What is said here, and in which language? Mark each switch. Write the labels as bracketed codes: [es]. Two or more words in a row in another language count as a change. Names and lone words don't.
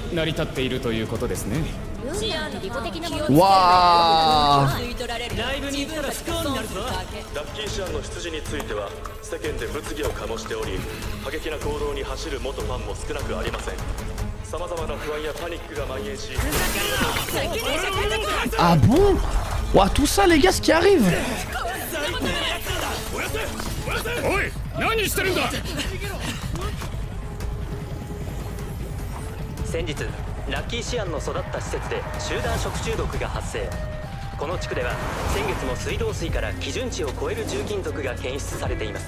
[ja] シアンの [fr] Waouh. [ja] ライブに行ったら不幸になるぞ。ラッキーシアンの出自については世間で物議を醸しており、過激な行動に走る元ファンも少なくありません。さまざまな不安やパニックが蔓延し、 [fr] Ah bon? Ouah, tout ça les gars, ce qui arrive. [ja] おい何してるんだ。先日ラッキーシアンの育った施設で集団食中毒が発生。この地区では先月も水道水から基準値を超える重金属が検出されています。